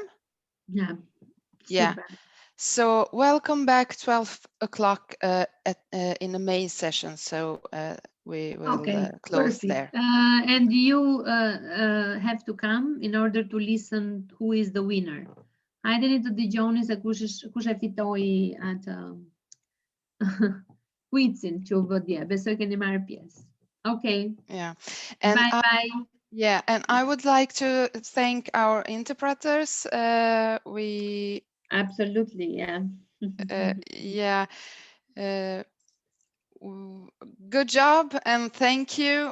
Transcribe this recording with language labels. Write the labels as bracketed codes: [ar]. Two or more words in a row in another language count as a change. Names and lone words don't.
[en] Yeah. Yeah. So welcome back 12 o'clock in the main session. So we will close there. And you have to come in order to listen who is the winner. [sq] Haideni të dëgjoni se kush e fitoi atë quizin që u bë dje. Besoj keni marrë pjesë. [en] Okay. Yeah. And bye. Yeah, and I would like to thank our interpreters. We absolutely, yeah. Yeah. Good job and thank you.